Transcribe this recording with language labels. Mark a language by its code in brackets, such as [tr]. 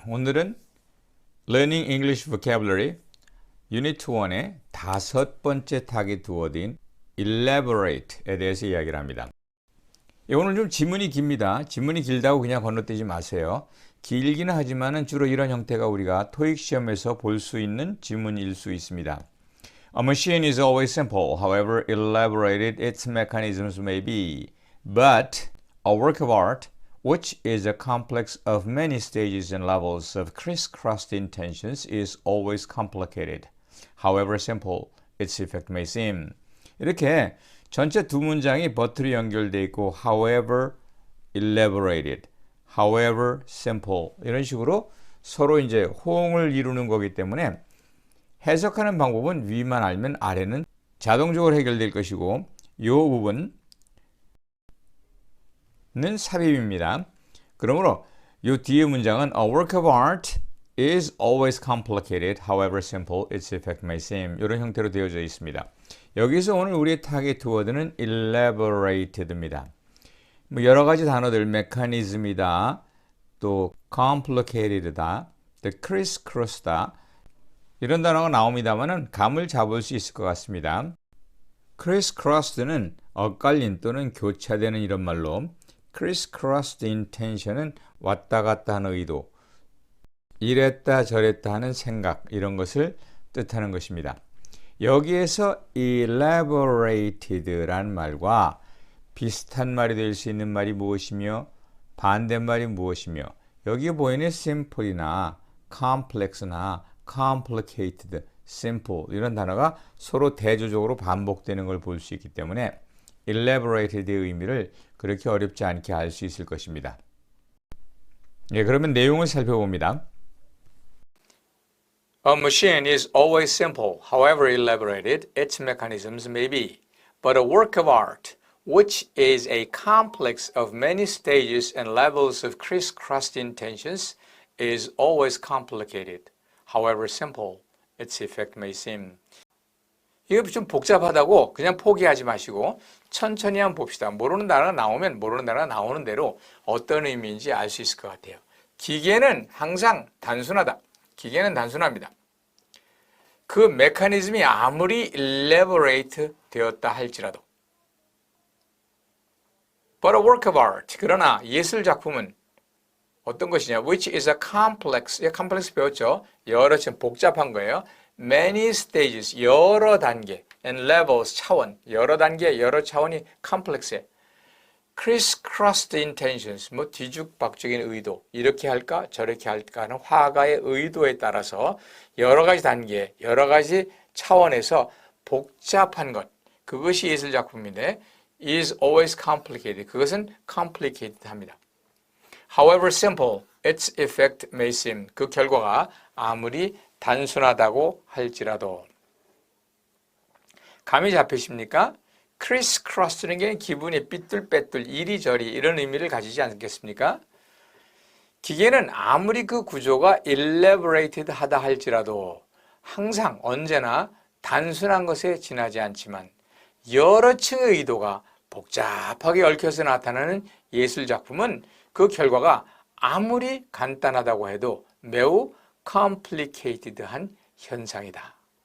[ko] 오늘은 Learning English Vocabulary Unit 1의 다섯 번째 타깃 워드인 elaborate에 대해서 이야기를 합니다. 오늘 좀 지문이 깁니다. 지문이 길다고 그냥 건너뛰지 마세요. 길기는 하지만 주로 이런 형태가 우리가 토익 시험에서 볼 수 있는 지문일 수 있습니다. [en] A machine is always simple, however elaborated its mechanisms may be. But a work of art, which is a complex of many stages and levels of crisscrossed intentions, is always complicated. However simple its effect may seem. [ko] 이렇게 전체 두 문장이 but로 연결되어 있고 [en] however elaborated, however simple [ko] 이런 식으로 서로 이제 호응을 이루는 거기 때문에 해석하는 방법은 위만 알면 아래는 자동적으로 해결될 것이고 이 부분은 삽입입니다. 그러므로 이 뒤에 문장은 [en] A work of art is always complicated, however simple its effect may seem. [ko] 이런 형태로 되어져 있습니다. 여기서 오늘 우리의 타겟 워드는 elaborated입니다. 여러 가지 단어들, mechanism이다, 또 complicated다, 또 crisscross다 이런 단어가 나옵니다만은 감을 잡을 수 있을 것 같습니다. crisscrossed는 엇갈린 또는 교차되는 이런 말로 crisscrossed intention은 왔다 갔다 하는 의도, 이랬다 저랬다 하는 생각 이런 것을 뜻하는 것입니다. 여기에서 elaborated란 말과 비슷한 말이 될 수 있는 말이 무엇이며 반대말이 무엇이며 여기에 보이는 simple이나 complex나 complicated, simple 이런 단어가 서로 대조적으로 반복되는 걸 볼 수 있기 때문에 elaborated의 의미를 그렇게 어렵지 않게 알 수 있을 것입니다. 그러면 내용을 살펴봅니다. [en] A machine is always simple, however elaborated its mechanisms may be. But a work of art, which is a complex of many stages and levels of crisscrossed intentions, is always complicated. However simple its effect may seem. [ko] 이게 좀 복잡하다고 그냥 포기하지 마시고 천천히 한번 봅시다. 모르는 단어가 나오면 모르는 단어가 나오는 대로 어떤 의미인지 알 수 있을 것 같아요. 기계는 항상 단순하다. 기계는 단순합니다. 그 메커니즘이 아무리 [en] elaborate [ko] 되었다 할지라도 [en] But a work of art. [ko] 그러나 예술 작품은 어떤 것이냐? [en] Which is a complex. [ko] complex 배웠죠? 여러 참 복잡한 거예요. [en] Many stages. [ko] 여러 단계. [en] And levels. [ko] 차원. 여러 단계, 여러 차원이 complex해. [en] crisscrossed intentions. [ko] 뒤죽박죽인 의도. 이렇게 할까? 저렇게 할까 하는 화가의 의도에 따라서 여러 가지 단계, 여러 가지 차원에서 복잡한 것. 그것이 예술 작품인데 [en] is always complicated. [ko] 그것은 complicated 합니다. [en] However simple its effect may seem. [ko] 그 결과가 아무리 단순하다고 할지라도. 감이 잡히십니까? crisscross는 게 기분이 삐뚤빼뚤 이리저리 이런 의미를 가지지 않겠습니까? 기계는 아무리 그 구조가 elaborated 하다 할지라도 항상 언제나 단순한 것에 지나지 않지만 여러 층의 의도가 복잡하게 얽혀서 나타나는 예술 작품은 그 결과가 아무리 간단하다고 해도 매우 complicated한 현상이다.